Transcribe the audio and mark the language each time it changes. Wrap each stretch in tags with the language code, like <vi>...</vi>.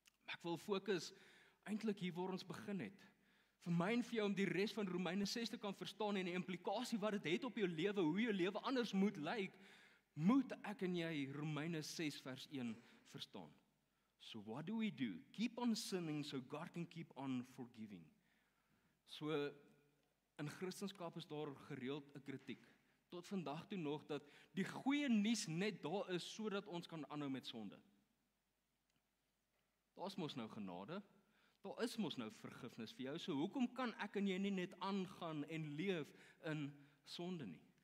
<af>Ek wil fokus eintlik hier waar ons begin het. Vir my en vir jou om die res van Romeine 6 te kan verstaan en die implikasie wat dit het op jou lewe, hoe jou lewe anders moet lyk, moet ek en jy Romeine 6 vers 1 verstaan.</af> <en>So what do we do? Keep on sinning so God can keep on forgiving.</en> <af>So in Christendom is daar gereeld 'n kritiek. Tot vandag toe nog dat die goeie nuus net daar is sodat ons kan aanhou met sonde. Daar is mos nou genade, daar is mos nou vergifnis vir jou, so hoekom kan ek en jy nie net aangaan en leef in sonde nie?</af>